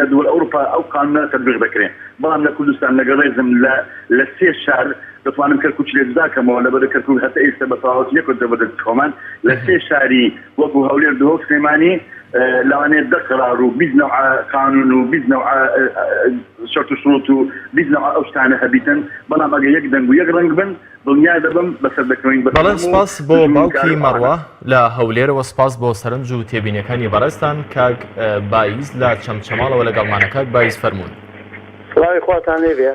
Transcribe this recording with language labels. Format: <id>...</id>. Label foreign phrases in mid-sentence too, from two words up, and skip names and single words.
<ckb>دووەل ئەوروپا ئەو قانونە تەطبیق دەکرێت بەڵام لە کوردستان لەگەڵ ڕێزم لە سێ شار دەتوانم کەرکووک لێ داکەمەوە لەبەر کەرکووک هەتا ئێستا بە تەواوەتی یەک دەبەدەت خۆمان لە سێ شاری وەکو هەولێر دهۆک سلێمانی لەوانەیە دە قرار و بیست نوع قانون و بیست نوع</ckb> <ar>شرط و شروط</ar> <ckb>و بیست نوع ئەو شتانە هەبیتن بەڵام ئەگەر یەک دەنگ و یەک ڕەنگ بن دڵنیا دەبم بەسەر دەکەوین بەڵێ سپاس بۆ باوکی مەڕوا لە هەولێرەوە سپاس بۆ سەرنج و تێبینیەکانی بەڕێستان کاک بایز لە چەمچەماڵەوە لەگەڵمانە کاک بایز فەرموون سڵاوی خواتان لێبێ</ckb>